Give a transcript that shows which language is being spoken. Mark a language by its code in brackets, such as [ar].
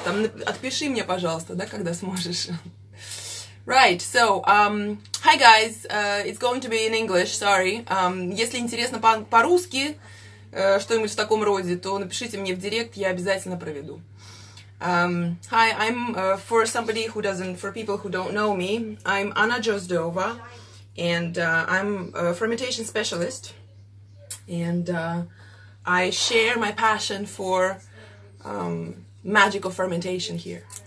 [ru] Там отпиши мне, пожалуйста, да, когда сможешь. [en] Right, so, hi guys, it's going to be in English, sorry. [ru] Если интересно по-русски, что-нибудь в таком роде, то напишите мне в директ, я обязательно проведу. [en] Hi, I'm, for people who don't know me, I'm Anna Jozdova, and I'm a fermentation specialist, and I share my passion for magic of fermentation here.